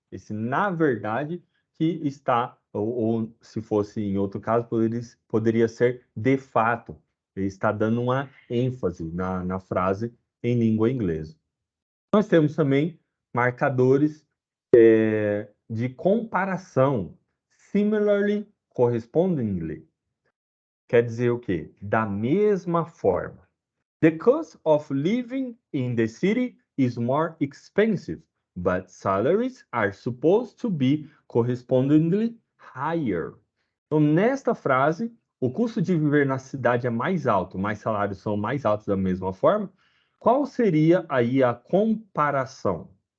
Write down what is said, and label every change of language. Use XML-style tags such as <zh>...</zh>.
<pt>Esse na verdade que está, ou se fosse em outro caso, poderia ser de fato. Ele está dando uma ênfase na frase em língua inglesa. Nós temos também marcadores de comparação, similarly, correspondingly. Quer dizer o quê? Da mesma forma.</pt> <en>The cost of living in the city is more expensive, but salaries are supposed to be correspondingly higher.</en> <pt>Então, nesta frase, o custo de viver na cidade é mais alto, mas salários são mais altos da mesma forma. Qual seria aí a comparação?</pt>